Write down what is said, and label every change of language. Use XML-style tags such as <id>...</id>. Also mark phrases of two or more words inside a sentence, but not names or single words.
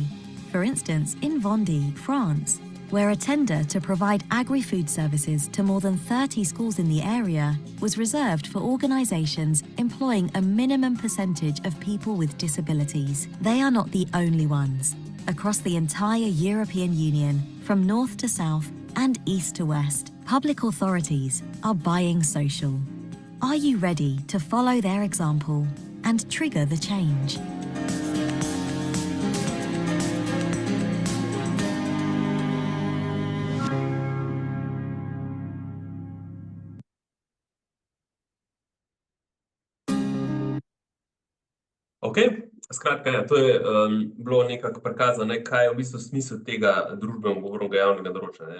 <en>For instance, in Vendée, France, where a tender to provide agri-food services to more than 30 schools in the area was reserved for organisations employing a minimum percentage of people with disabilities. They are not the only ones. Across the entire European Union, from north to south and east to west, public authorities are buying social. Are you ready to follow their example and trigger the change?</en> <sl>Ok, skratka, ja, to je bilo nekako prikazano, kaj je v bistvu smisel tega družbeno-odgovornega javnega naročanja.</sl>